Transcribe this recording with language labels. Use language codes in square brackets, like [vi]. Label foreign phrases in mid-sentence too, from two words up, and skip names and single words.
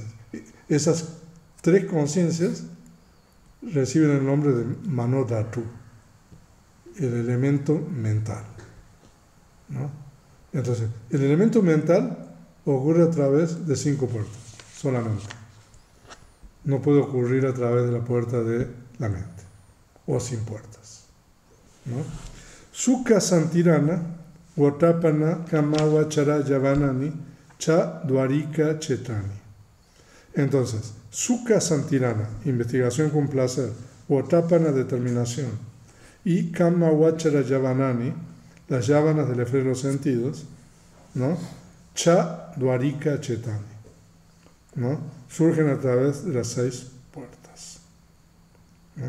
[es] Esas 3 conciencias reciben el nombre de Manodhatu, el elemento mental, ¿no? Entonces, el elemento mental ocurre a través de 5 puertas, solamente. No puede ocurrir a través de la puerta de la mente, o sin puertas, ¿no? [pi] Sukha Santirana, Votapana, Kamavachara Yavanani, Cha Dwarika Chetani. Entonces, Sukha Santirana, [es] investigación con placer, Votapana, determinación, y [pi] Kamavachara Yavanani, [es] las yavanas de la esfera de los sentidos, ¿no? [pi] Cha Dwarika Chetani, [es] ¿no? Surgen a través de las 6 puertas, ¿no?